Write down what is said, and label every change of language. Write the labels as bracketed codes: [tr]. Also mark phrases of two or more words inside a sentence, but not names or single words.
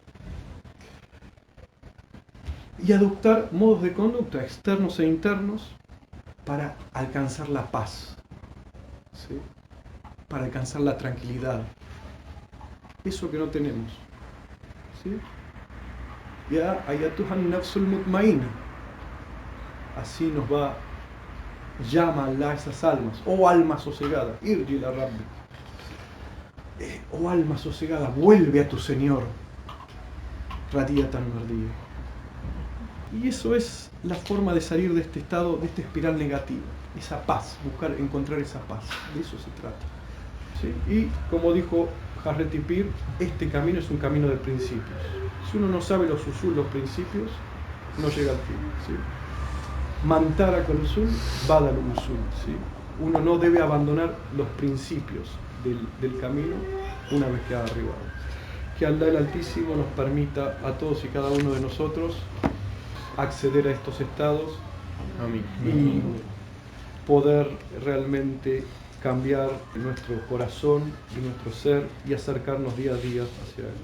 [es] Y adoptar modos de conducta externos e internos para alcanzar la paz, ¿sí? Para alcanzar la tranquilidad. Eso que no tenemos, ¿sí? [ar] يا أيتها النفس المطمئنة. [es] Así nos llama Allah a esas almas, oh alma sosegada, [ar] ارجعي إلى ربي, [es] oh alma sosegada, vuelve a tu Señor, [ar] راضية مرضية. [es] Y eso es la forma de salir de este estado, de esta espiral negativa, esa paz, encontrar esa paz, de eso se trata, ¿sí? Y como dijo Hazreti Pir, este camino es un camino de principios. Si uno no sabe los principios, no llega al fin, ¿sí? Mantara con usul, badal usul, ¿sí? Uno no debe abandonar los principios del camino una vez que ha arribado. Que Allah el Altísimo nos permita a todos y cada uno de nosotros acceder a estos estados. Amén. Y poder realmente cambiar nuestro corazón y nuestro ser y acercarnos día a día hacia él.